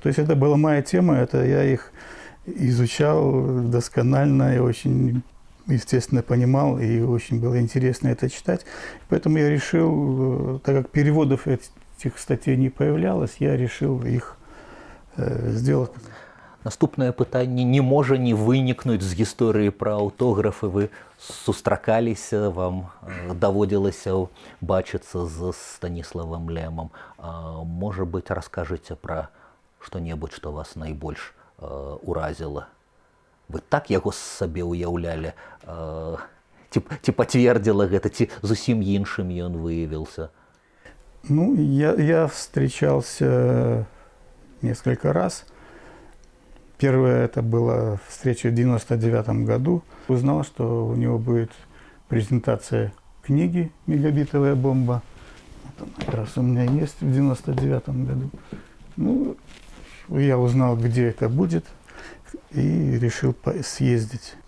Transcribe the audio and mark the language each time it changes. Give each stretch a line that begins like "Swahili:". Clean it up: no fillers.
Russian: То есть это была моя тема, это я их изучал досконально и очень, естественно, понимал, и очень было интересно это читать. Поэтому я решил, так как переводов этих статей не появлялось, я решил их сделать.
Belarusian: Наступное пытанне не можа не вынікнуць з гісторыі пра аўтографы. Вы сустракаліся, вам даводзілася бачыцца з Станіславам Лемам. Можа быць, раскажыце пра што-небудзь, што вас найбольш уразіла? Вы так яго сабе ўяўлялі? Ці пацвердзіла гэта, ці зусім іншым ён выявіўся?
Russian: Ну, я встречался несколько раз. Первая это была встреча в 1999 году. Узнал, что у него будет презентация книги «Мегабитовая бомба». Это как раз у меня есть в 1999 году. Ну, я узнал, где это будет, и решил съездить.